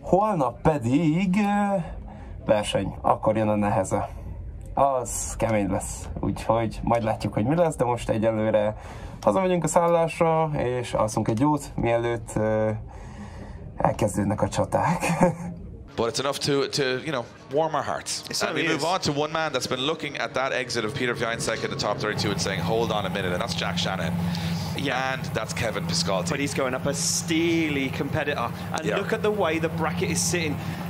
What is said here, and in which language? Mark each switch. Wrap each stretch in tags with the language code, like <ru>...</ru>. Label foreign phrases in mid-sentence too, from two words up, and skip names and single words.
<hu>Holnap pedig verseny, akkor jön a neheze. Az kemény lesz, úgyhogy majd látjuk, hogy mi lesz, de most egyelőre hazamegyünk a szállásra, és alszunk egy jót, mielőtt elkezdődnek a csaták.</hu> <en>But it's enough to you know, warm our hearts. And we move on to one man that's been looking at that exit of Peter Wiańczek in the top 32 and saying, hold on a minute, and that's Jack Shanahan. Yeah. And that's Kevin Piskolty. But he's going up a steely competitor. And look at the way the bracket is sitting.</en>